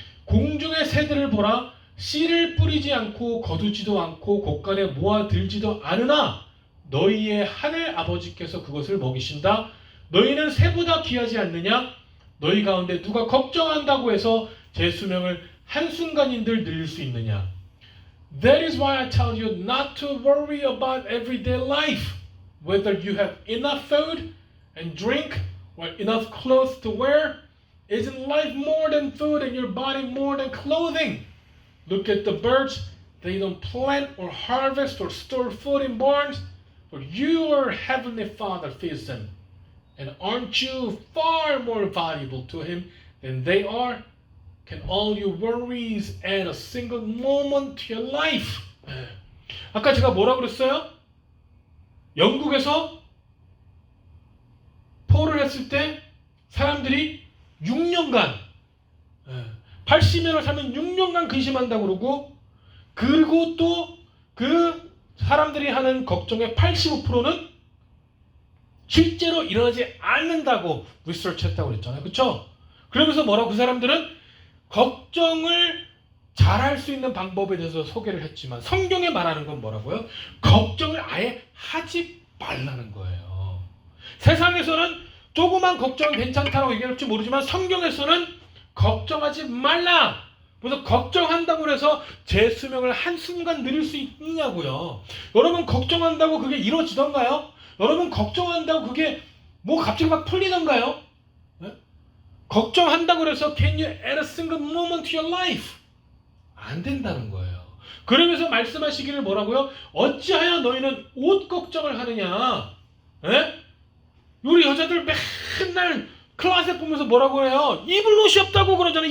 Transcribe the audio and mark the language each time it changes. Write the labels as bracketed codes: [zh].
[ko] 공중의 새들을 보라. 씨를 뿌리지 않고 거두지도 않고 곳간에 모아들지도 않으나 너희의 하늘 아버지께서 그것을 먹이신다. 너희는 새보다 귀하지 않느냐? 너희 가운데 누가 걱정한다고 해서 제 수명을 한순간인들 늘릴 수 있느냐? [en] That is why I tell you not to worry about everyday life, whether you have enough food and drink or enough clothes to wear. Isn't life more than food and your body more than clothing? Look at the birds. They don't plant or harvest or store food in barns, but your heavenly Father feeds them. And aren't you far more valuable to Him than they are? Can all your worries add a single moment to your life? [ko] 아까 제가 뭐라고 그랬어요? 영국에서 포를 했을 때 사람들이 6년간 80년을 살면 6년간 근심한다고 그러고 또 그 사람들이 하는 걱정의 85%는 실제로 일어나지 않는다고 리서치했다고 그랬잖아요. 그렇죠? 그러면서 뭐라고 그 사람들은 걱정을 잘할 수 있는 방법에 대해서 소개를 했지만 성경에 말하는 건 뭐라고요? 걱정을 아예 하지 말라는 거예요. 세상에서는 조그만 걱정은 괜찮다고 얘기할지 모르지만 성경에서는 걱정하지 말라. 그래서 걱정한다고 해서 제 수명을 한순간 늘릴 수 있느냐고요. 여러분 걱정한다고 그게 이루어지던가요? 여러분 걱정한다고 그게 뭐 갑자기 막 풀리던가요? 네? 걱정한다고 해서 [en] can you add a single moment to your life? [ko] 안 된다는 거예요. 그러면서 말씀하시기를 뭐라고요? 어찌하여 너희는 옷 걱정을 하느냐? 네? 우리 여자들 맨날 클라스 보면서 뭐라고 해요? 입을 옷이 없다고 그러잖아요.